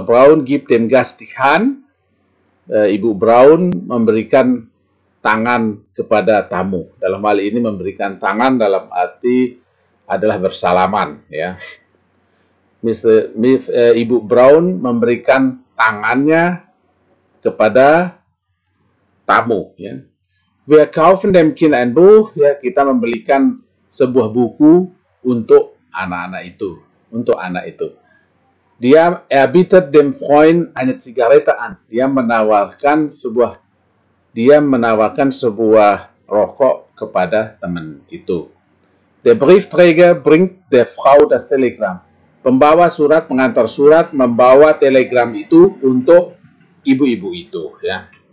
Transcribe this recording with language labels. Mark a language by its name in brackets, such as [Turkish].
[German] Braun gibt dem Gast die Hand. [Indonesian] Ibu Braun memberikan tangan kepada tamu. Dalam hal ini memberikan tangan dalam arti adalah bersalaman ya. Ibu Braun memberikan tangannya kepada tamu ya. [German] Wir kaufen dem Kind ein Buch [Indonesian] ya, kita membelikan sebuah buku untuk anak-anak itu, untuk anak itu. [German] Er bietet dem Freund eine Zigarette an. [Indonesian] Dia menawarkan sebuah rokok kepada teman itu. [German] Der Briefträger bringt der Frau das Telegramm. [Indonesian] Pembawa surat, pengantar surat membawa telegram itu untuk ibu-ibu itu ya.